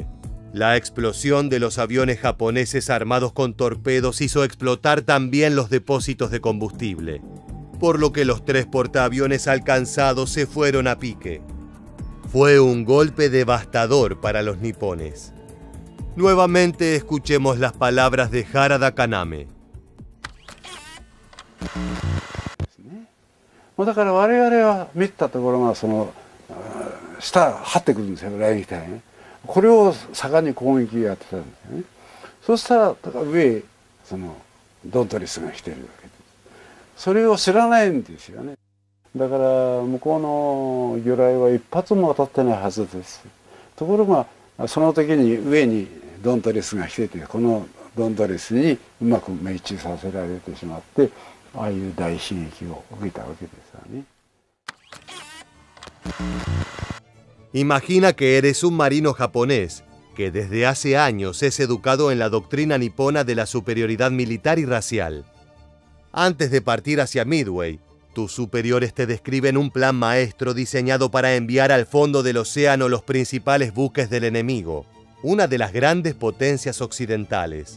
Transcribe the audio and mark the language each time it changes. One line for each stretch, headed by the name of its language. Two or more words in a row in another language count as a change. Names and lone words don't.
Spanish: La explosión de los aviones japoneses armados con torpedos hizo explotar también los depósitos de combustible, por lo que los 3 portaaviones alcanzados se fueron a pique. Fue un golpe devastador para los nipones. Nuevamente escuchemos las palabras de Harada Kaname.
Japanese: だから我々は見たところがその下張ってくるんですよ、雷撃隊ね。これを盛んに攻撃やってたんですよね。そしたら上そのドントリスが来てるわけです。それを知らないんですよね。だから向こうの魚雷は一発も当たってないはずです。ところがその時に上にドントリスが来てて、このドントリスにうまく命中させられてしまって、ああいう大悲劇を受けたわけですよね。
Spanish: Imagina que eres un marino japonés que desde hace años es educado en la doctrina nipona de la superioridad militar y racial. Antes de partir hacia Midway, tus superiores te describen un plan maestro diseñado para enviar al fondo del océano los principales buques del enemigo, una de las grandes potencias occidentales.